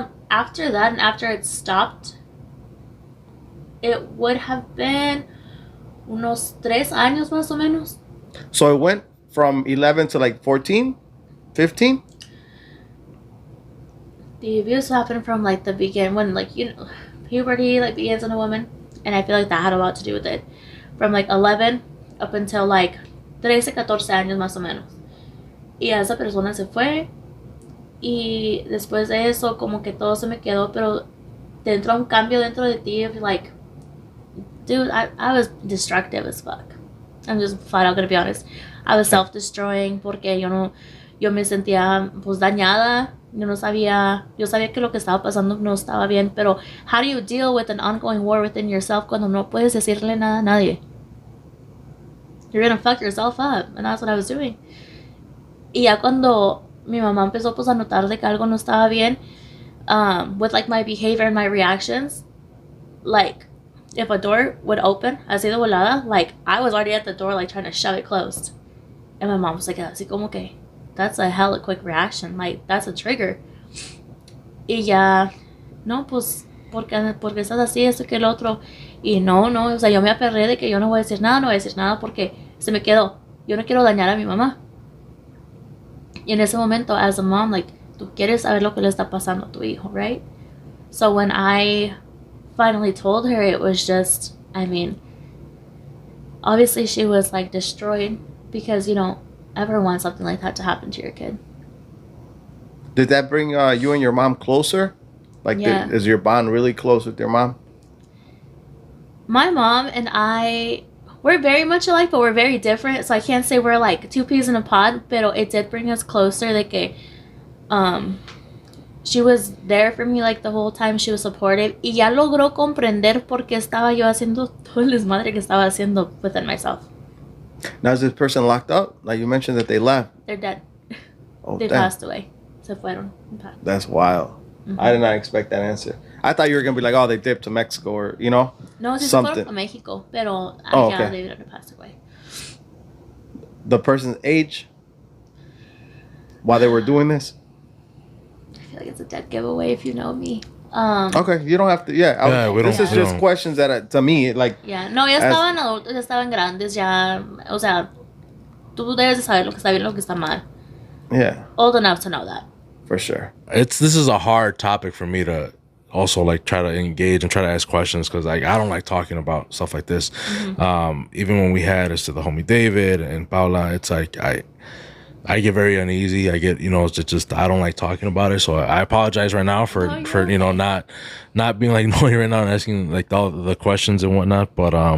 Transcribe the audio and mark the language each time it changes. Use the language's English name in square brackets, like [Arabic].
[English] After that, and after it stopped, it would have been [Spanish] unos 3 años más o menos. [English] So it went from 11 to like 14, 15? The abuse happened from, like, the beginning, when, like, you know, puberty, like, begins in a woman, and I feel like that had a lot to do with it. From, like, 11 up until, like, 13, 14 [Spanish] años más o menos. Y esa persona se fue, y después de eso, como que todo se me quedó, pero dentro un cambio dentro de ti, [English] of, like, dude, I was destructive as fuck. I'm just flat out gonna be honest. I was self-destroying [Spanish] porque yo me sentía, pues, dañada. Yo sabía que lo que estaba pasando no estaba bien, pero [English] how do you deal with an ongoing war within yourself [Spanish] cuando no puedes decirle nada a nadie? [English] You're gonna fuck yourself up, and that's what I was doing. [Spanish] Y ya cuando mi mamá empezó, pues, a notar de que algo no estaba bien, [English] with, like, my behavior and my reactions, like, if a door would open, [Spanish] así de volada, [English] like, I was already at the door, like, trying to shove it closed. And my mom was like, [Spanish] así como que, [English] that's a hella quick reaction, like, that's a trigger. [Spanish] Y ya, no, pues, porque estás así, esto que el otro. Y no, o sea, yo me aferré de que yo no voy a decir nada porque se me quedó. Yo no quiero dañar a mi mamá. Y en ese momento, [English] as a mom, [Spanish] like, tú quieres saber lo que le está pasando a tu hijo, right? [English] So when I finally told her, it was just, I mean, obviously she was, like, destroyed, because you don't ever want something like that to happen to your kid. Did that bring you and your mom closer? Like, is your bond really close with your mom? My mom and I, we're very much alike, but we're very different, so I can't say we're like two peas in a pod, pero it did bring us closer, [Spanish] de que [English] she was there for me, like, the whole time. She was supportive, [Spanish] y ya logró comprender por qué estaba yo haciendo todo el desmadre que estaba haciendo [English] within myself. Now, is this person locked up? Like, you mentioned that they left. They're dead. Oh, they passed away. [Spanish] Se fueron. [English] That's wild. Mm-hmm. I did not expect that answer. I thought you were going to be like, oh, they dipped to Mexico, or, you know, no, something. [Spanish] Se fueron a Mexico, pero [English] okay. They didn't pass away. The person's age while they were doing this? I feel like it's a dead giveaway if you know me. Okay, you don't have to. This is just questions that, to me, like. [Spanish] Yeah, no, ya estaban adultos, ya estaban grandes, ya, o sea, tú debes de saber lo que está bien, lo que está mal. [English] Yeah. Old enough to know that. For sure. This is a hard topic for me to also, like, try to engage and try to ask questions, because, like, I don't like talking about stuff like this. Mm-hmm. Even when we had us to the homie David and Paula, it's like I get very uneasy. I get, you know, it's just I don't like talking about it. So I apologize right now for you know, not being, like, annoying right now and asking, like, all the questions and whatnot. But